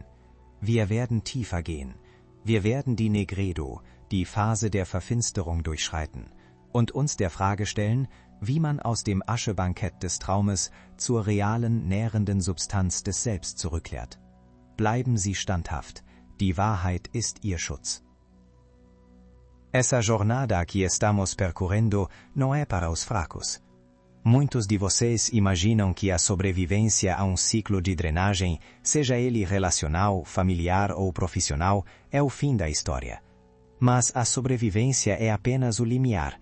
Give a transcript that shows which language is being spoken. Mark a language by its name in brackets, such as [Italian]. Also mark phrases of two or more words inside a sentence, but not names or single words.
[German] Wir werden tiefer gehen. Wir werden die Negredo, die Phase der Verfinsterung durchschreiten und uns der Frage stellen, wie man aus dem Aschebankett des Traumes zur realen, nährenden Substanz des Selbst zurückkehrt. Bleiben Sie standhaft. Die Wahrheit ist Ihr Schutz. [Portuguese] Essa jornada que estamos percorrendo não é para os fracos. Muitos de vocês imaginam que a sobrevivência a um ciclo de drenagem, seja ele relacional, familiar ou profissional, é o fim da história. Mas a sobrevivência é apenas o limiar.